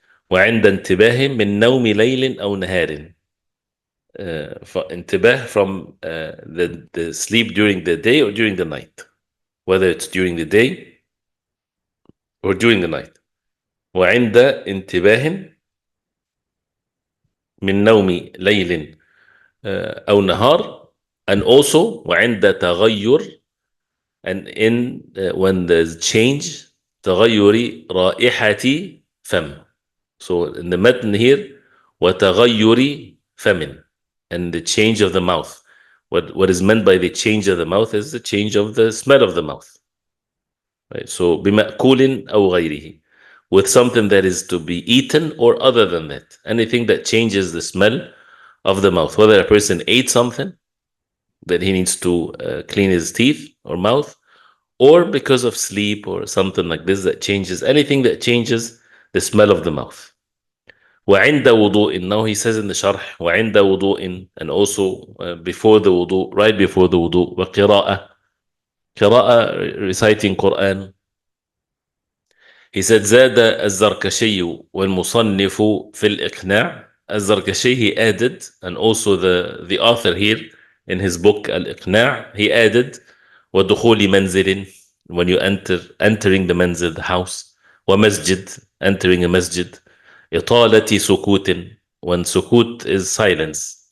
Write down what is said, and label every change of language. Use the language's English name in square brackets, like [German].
[Arabic] وعند انتباه من نوم ليل أو نهار. [English] انتباه from the sleep during the day or during the night, whether it's during the day or during the night. [Arabic] وعند انتباه من نوم ليل أو نهار. [English] And also [Arabic] وعند تغير, [English] and in when there's change, [Arabic] تغير رائحة فم. [English] So in the متن here [Arabic] وتغير فم, [English] and the change of the mouth. What is meant by the change of the mouth is the change of the smell of the mouth. Right? So [Arabic] بمأكول أو غيره, [English] with something that is to be eaten or other than that. Anything that changes the smell of the mouth. Whether a person ate something that he needs to clean his teeth or mouth, or because of sleep or something like this that changes, anything that changes the smell of the mouth. [Arabic] وعند وضوء, [English] now he says in the شرح [Arabic] وعند وضوء, [English] and also before the wudu, right before the wudu. [Arabic] وقراءة, قراءة, [English] reciting Quran. He said [Arabic] زاد الزركشي والمصنف في الإقناع. [English] الزركشي, he added, and also the author here in his book al-Iqna', he added [Arabic] ودخول منزل, [English] when you entering the manzil, the house. ومسجد, entering a masjid. [Arabic] إطالة سكوت, [English] when sukut is silence.